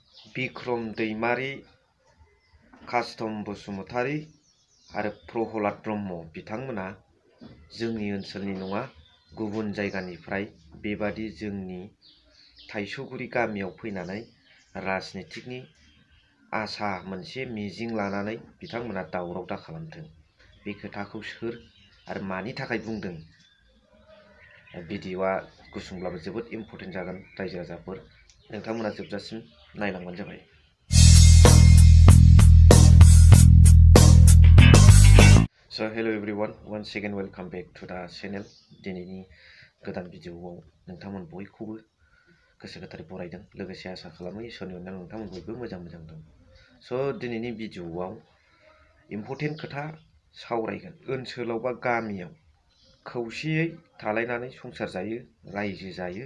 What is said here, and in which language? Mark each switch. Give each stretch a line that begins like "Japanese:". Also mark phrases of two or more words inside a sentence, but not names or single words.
Bodo: बिक्रम दैमारी, कास्टम बसुमतारी आरो प्रहलाद ब्रह्म बिथांमोना जोंनि ओनसोलनि नङा, गुबुन जायगानिफ्राय बेबादि जोंनि थाइसुगुरि गामियाव फैनानै राजनितिकनि आसा मोनसे मिजिं लानानै बिथांमोना दावराव दा खालामथों। बे खोथाखौ सोर आरो मानि थाखाय बुंदों? भिडिअ'आ गुसुंब्लाबो जोबोद इम्पर्टेन्ट जागोन रायजो राजाफोर, नोंथांमोना जोबजासिम नायलांबानो जाबाय।
English: So hello everyone, once again welcome back to the channel.
Bodo: दिनैनि गोदान भिडिअ'आव नोंथांमोन बयखौबो गोसो गोथारै बरायदों, लोगोसे आसा खालामो इसोरनि अननायाव नोंथांमोन बयबो मोजां दं। स' दिनैनि भिडिअ'आव इम्पर्टेन्ट खोथा सावरायगोन। ओनसोलाव बा गामियाव खौसेयै थालायनानै संसार जायो, रायजो जायो।